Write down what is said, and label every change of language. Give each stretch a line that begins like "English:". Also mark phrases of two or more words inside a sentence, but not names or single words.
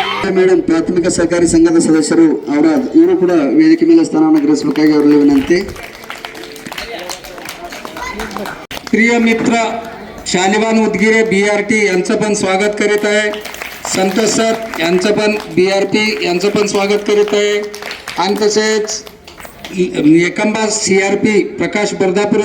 Kannada: ಮೇಡಮ್ ಪ್ರಾಥಮಿಕ ಸಹಕಾರಿ ಸಂಘದ ಸದಸ್ಯರು ಇವರು ಕೂಡ ವೇದಿಕೆ ಮೇಲೆ ಸ್ಥಾನವನ್ನು ಗ್ರಹಿಸಬೇಕಾಗಿ ಅವರಲ್ಲಿ ವಿನಂತಿ.
Marathi: प्रिय मित्र शालिवान उदगीरे BRT यांचं पण स्वागत करीत आहे. संतोष सर यांचं पण BRP यांचं पण स्वागत करीत आहे. आणि तसेच एकंबा CRP प्रकाश बर्दापुरे.